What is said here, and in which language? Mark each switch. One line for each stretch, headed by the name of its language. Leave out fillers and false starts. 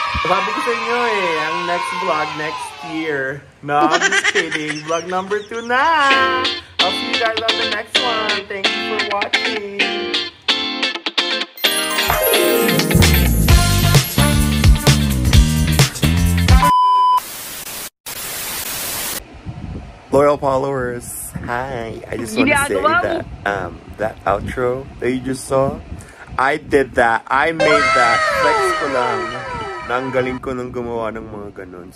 Filipino: Sabi ko sa inyo eh, ang next vlog next year.
English: No, I'm just kidding. Vlog number 2 na! I'll see you guys on the next one. Thank you for watching. Loyal followers, hi. I just want to say that that outro that you just saw, I did that. I made that.
Filipino: Flex ko lang. Nanggaling ko nang gumawa ng mga ganun.